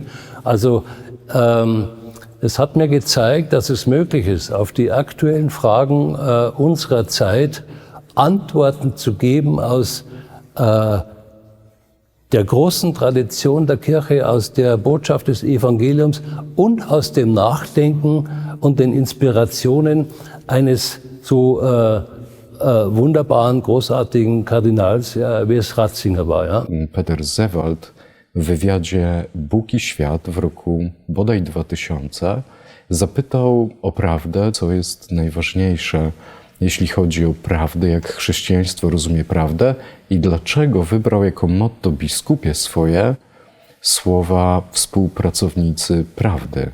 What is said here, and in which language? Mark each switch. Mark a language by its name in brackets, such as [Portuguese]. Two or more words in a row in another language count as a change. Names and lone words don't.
[German] Also es hat mir gezeigt, dass es möglich ist, auf die aktuellen Fragen unserer Zeit Antworten zu geben aus der großen Tradition der Kirche, aus der Botschaft des Evangeliums und aus dem Nachdenken und den Inspirationen eines so wunderbaren, großartigen Kardinals, wie es Ratzinger war. Ja? [Polish] Peter Zewald w wywiadzie Bóg i świat w roku bodaj 2000 zapytał o prawdę, co jest najważniejsze, jeśli chodzi o prawdę, jak chrześcijaństwo rozumie prawdę i dlaczego wybrał jako motto biskupie swoje słowa współpracownicy prawdy.